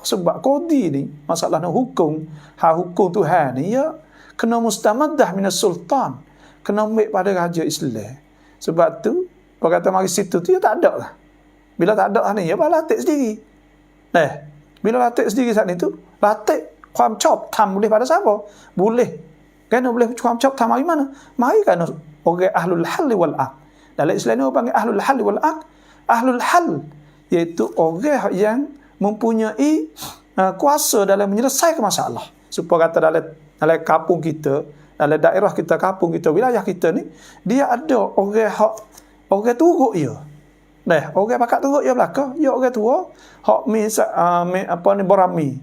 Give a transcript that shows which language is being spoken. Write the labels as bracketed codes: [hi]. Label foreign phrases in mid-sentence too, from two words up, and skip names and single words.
[ms] Sebab qadi ni masalah nak hukum Tuhan ni ya kena [ar] مستمدة من السلطان, [ms] kena ambil pada raja Islam. Sebab tu Kalau kata mari situ tu, ya tak ada lah. Bila tak ada ni, ya latih sendiri. Bila latih sendiri saat itu, latih ความชอบธรรม boleh pada siapa? Boleh. Kerana boleh ความชอบธรรม mari mana? Mari kerana orang [ar] أهل الحل والعقد. [ms] Dalam Islam ni orang panggil [ar] أهل الحل والعقد. أهل الحل [ms] iaitu orang yang mempunyai kuasa dalam menyelesaikan masalah. Supaya kata dalam kampung kita, dalam daerah kita, kampung kita, wilayah kita ni, dia ada orang turut dia. Orang pakat turut dia belaka, ya orang tua, hak barami.